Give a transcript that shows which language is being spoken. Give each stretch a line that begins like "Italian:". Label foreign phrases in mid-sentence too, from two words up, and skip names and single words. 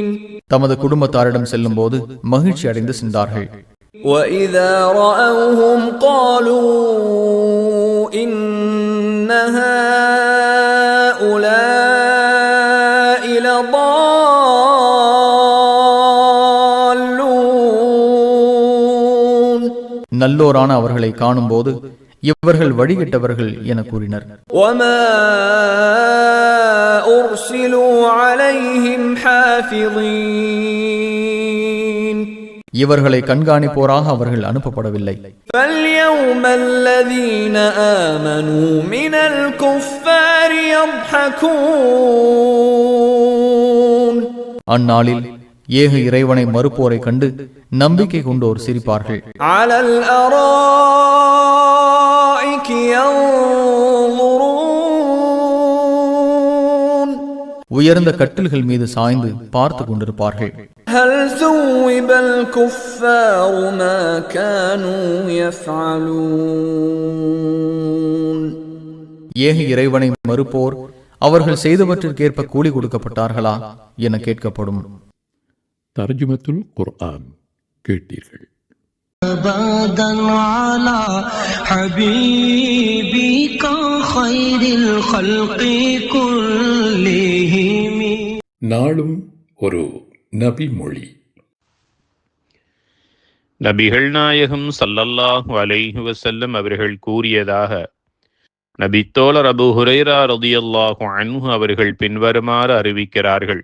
Tamil: தமது குடும்பத்தாரிடம் செல்லும் போது மகிழ்ச்சி அடைந்து சென்றார்கள்.
Arabic: وَإِذَا رَأَوْهُمْ قَالُوا إِنَّ هَؤُلَاءِ لَضَالُّونَ
Tamil: நல்லோரான அவர்களை காணும் போது இவர்கள் வழிகட்டவர்கள் என கூறினர்.
Arabic: وَمَا أُرْسِلُوا عَلَيْهِمْ حَافِظِينَ
Tamil: இவர்களை கண்காணிப்போராக அவர்கள் அனுப்பப்படவில்லை.
Arabic: فَالْيَوْمَ الَّذِينَ آمَنُوا مِنَ الْكُفَّارِ يَضْحَكُونَ
Tamil: அந்நாளில் ஏக இறைவனை மறுப்போரை கண்டு நம்பிக்கை கொண்டோர் சிரிப்பார்கள்.
Arabic: عَلَى الْأَرَائِكِ يَنظُرُونَ
Tamil: உயர்ந்த கட்டில்கள் மீது சாய்ந்து பார்த்து கொண்டிருப்பார்கள்.
Arabic: هَلْ ثُوِّبَ الْكُفَّارُ مَا كَانُوا يَفْعَلُونَ
Tamil: ஏக இறைவனை மறுப்போர் அவர்கள் செய்தவற்றிற்கேற்ப கூலி கொடுக்கப்பட்டார்களா என கேட்கப்படும்.
Arabic: ترجمة القرآن
Tamil: கேட்டீர்கள்.
Arabic: أبدا على حبيبك خير الخلق كلهم
Tamil: நாளும் ஒரு நபி மொழி. நபிகள் நாயகம்
Arabic: صلى الله عليه وسلم
Tamil: அவர்கள் கூறியதாக நபித்தோழர் அபூ ஹுரைரா
Arabic: رضي الله عنه
Tamil: அவர்கள் பின்வருமாறு அறிவிக்கிறார்கள்.